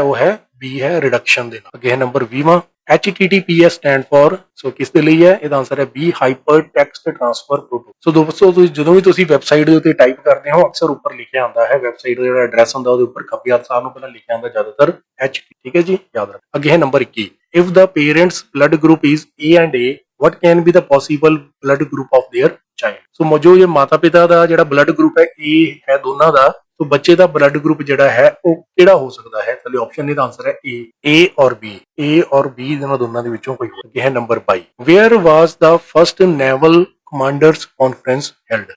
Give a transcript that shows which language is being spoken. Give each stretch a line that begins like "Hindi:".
Punjabi: ਉਹ ਹੈ ਬੀ, ਹੈ ਰਿਡਕਸ਼ਨ ਦੇ ਨਾਲ। ਅੱਗੇ ਹੈ ਨੰਬਰ 20,
English: HTTPS stand for.
Punjabi: ਸੋ ਕਿਸ ਦੇ ਲਈ ਹੈ? ਇਹਦਾ ਆਨਸਰ ਹੈ B, hyper text transfer protocol. ਸੋ ਦੋਸਤੋ ਜਦੋਂ ਵੀ ਤੁਸੀਂ ਵੈਬਸਾਈਟ ਦੇ ਉੱਤੇ ਟਾਈਪ ਕਰਦੇ ਹੋ ਅਕਸਰ ਉੱਪਰ ਲਿਖਿਆ ਹੁੰਦਾ ਹੈ ਵੈਬਸਾਈਟ ਦਾ ਜਿਹੜਾ ਐਡਰੈਸ ਹੁੰਦਾ ਉਹਦੇ ਉੱਪਰ ਖੱਬੇ ਹੱਥ ਸਾਹ ਨੂੰ ਪਹਿਲਾਂ ਲਿਖਿਆ ਹੁੰਦਾ ਜ਼ਿਆਦਾਤਰ H। ਠੀਕ ਹੈ ਜੀ, ਯਾਦ ਰੱਖੋ। ਅੱਗੇ ਹੈ number 21,
English: If the parents blood group is A and A what can be the possible blood group of their child।
Punjabi: ਸੋ ਜੋ ਇਹ ਮਾਤਾ ਪਿਤਾ ਦਾ ਜਿਹੜਾ ਬਲੱਡ ਗਰੁੱਪ ਹੈ A ਹੈ ਦੋਨਾਂ ਦਾ, तो ਬੱਚੇ ਦਾ ਬਲੱਡ ਗਰੁੱਪ ਜਿਹੜਾ ਹੈ ਉਹ ਕਿਹੜਾ ਹੋ ਸਕਦਾ ਹੈ? ਥੱਲੇ ਆਪਸ਼ਨ ਇਹਦਾ ਆਨਸਰ ਹੈ A ਔਰ B। A ਔਰ B ਇਹਨਾਂ ਦੋਨਾਂ ਦੇ ਵਿੱਚੋਂ ਕੋਈ ਹੋ। ਹੈ ਨੰਬਰ 22,
English: Where was the first naval commanders conference held.